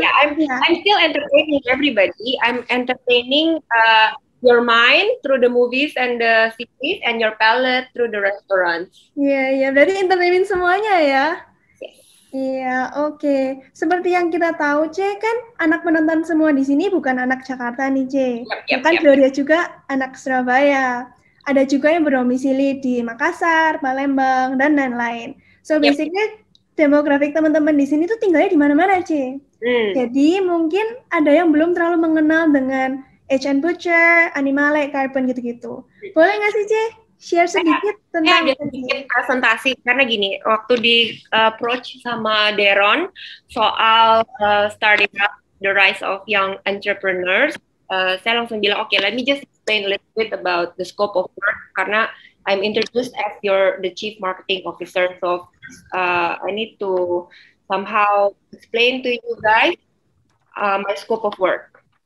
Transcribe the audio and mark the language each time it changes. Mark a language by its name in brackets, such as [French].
[English] Yeah, I'm still entertaining everybody. I'm entertaining your mind through the movies and the series, and your palate through the restaurants. [Indonesian] Iya, berarti entertainin semuanya ya. Iya, oke. Seperti yang kita tahu, C, kan anak penonton semua di sini bukan anak Jakarta nih, C. Kan Gloria juga anak Surabaya. Ada juga yang berdomisili di Makassar, Palembang, dan lain-lain. So, basically, demografik teman-teman di sini tuh tinggalnya di mana-mana, C. Jadi, mungkin ada yang belum terlalu mengenal dengan H&N Butcher, Animale, Carbon, gitu-gitu. Boleh nggak sih, C? Share sedikit tentang sedikit presentasi, karena gini, waktu di approach sama Deron soal [English] starting up the rise of young entrepreneurs, [Indonesian] saya langsung bilang, [English] okay, let me just explain a little bit about the scope of work, karena I'm introduced as the chief marketing officer, so I need to somehow explain to you guys my scope of work.